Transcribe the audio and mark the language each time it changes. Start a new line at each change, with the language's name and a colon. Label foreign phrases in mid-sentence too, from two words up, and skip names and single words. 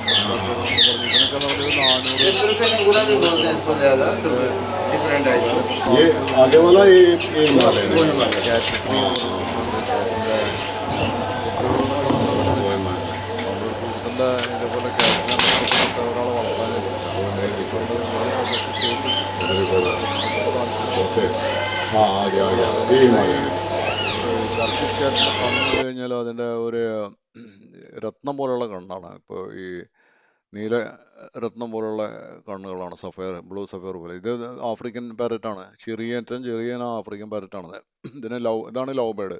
Hindi: ये आगे वाला ये हिमालय हाँ आ गया ये हिमालय.
Malayalam: കണ്ണ് കഴിഞ്ഞാൽ അതിൻ്റെ ഒരു രത്നം പോലുള്ള കണ്ണാണ്. ഇപ്പോൾ ഈ നീല രത്നം പോലുള്ള കണ്ണുകളാണ്, സഫയർ,
English: blue sapphire
Malayalam: പോലെ. ഇത് ആഫ്രിക്കൻ പാരറ്റാണ്. ഏറ്റവും ചെറിയ ആഫ്രിക്കൻ പാരറ്റാണ്. ഇതാണ്
English: love bird.